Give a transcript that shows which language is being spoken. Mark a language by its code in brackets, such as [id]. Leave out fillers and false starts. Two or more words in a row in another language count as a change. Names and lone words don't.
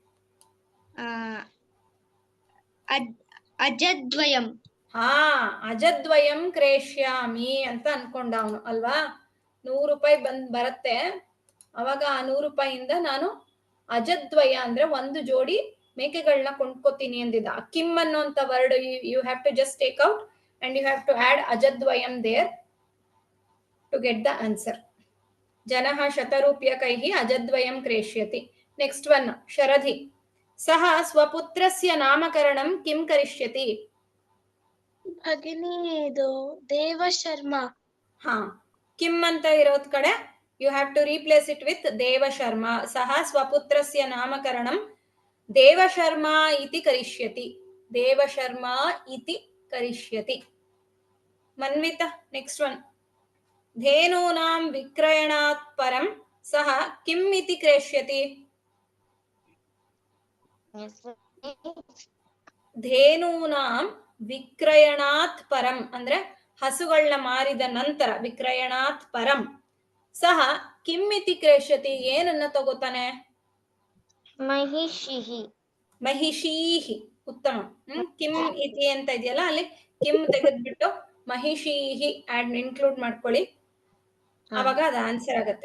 [sa] ಅಜದ್ವಯಂ. ಅಜದ್ವಯಂ ಕ್ರೇಷ್ಯಾಮಿ [kn] ಅಂತ ಅನ್ಕೊಂಡ ಅವನು ಅಲ್ವಾ? 100 ರೂಪಾಯಿ ಬರತ್ತೆ. ಅವಾಗ ಆ 100 ರೂಪಾಯಿಯಿಂದ ನಾನು ಅಜದ್ವಯ ಅಂದ್ರೆ 1 ಜೋಡಿ ಮೇಕೆಗಳನ್ನ ಕೊಂಡ್ಕೋತೀನಿ ಅಂದಿದ್ದ. ಕಿಮ್ ಅನ್ನೋಂತ [en] word you have to just take out and you have to add ಅಜದ್ವಯಂ there to get the answer. [sa] ಜನಃ ಶತರೂಪ್ಯಕೈಃ ಅಜದ್ವಯಂ ಕ್ರೇಷ್ಯತಿ. [en] next one ಶರಧಿ. [sa] ಸಹ ಸ್ವಪುತ್ರಸ್ಯ ನಾಮಕರಣಂ ಕಿಂ ಕರಿಷ್ಯತಿ? [kn] ಭಗಿನಿ ಇದು ದೇವಶರ್ಮ. ಕಿಮ್ ಅಂತ ಇರೋದ್ ಕಡೆ [en] you have to replace it with ದೇವಶರ್ಮ. [sa] ಸಹ ಸ್ವಪುತ್ರಸ್ಯ ನಾಮಕರಣಂ ದೇವಶರ್ಮ ಇತಿ ಕರಿಷ್ಯತಿ. ದೇವಶರ್ಮ ಇತಿ ಕರಿಷ್ಯತಿ. [en] ಮನ್ವಿತ, next one. [sa] धेनूनां विक्रयणात् परं सः किम् इति क्रेष्यति? ಧೇನೂನಾಂ ವಿಕ್ರಯಣಾತ್ ಪರಂ [kn] ಅಂದ್ರೆ ಹಸುಗಳನ್ನ ಮಾರಿದ ನಂತರ [sa] ವಿಕ್ರಯಣಾತ್ ಪರಂ ಸಹ ಕಿಮ್ಮಿತಿ ಕ್ರೇಷ್ಯತಿ [kn] ಏನನ್ನ ತಗೋತಾನೆ? [sa] महिषिः ಮಹಿಷೀಹಿ. ಉತ್ತಮ. ಕಿಮ್ ಇತಿ [kn] ಅಂತ ಇದೆಯಲ್ಲ ಅಲ್ಲಿ ಕಿಮ್ ತೆಗೆದ್ಬಿಟ್ಟು ಮಹಿಷೀಹಿ ಇನ್ಕ್ಲೂಡ್ ಮಾಡ್ಕೊಳ್ಳಿ, ಅವಾಗ ಅದು ಆನ್ಸರ್ ಆಗತ್ತೆ.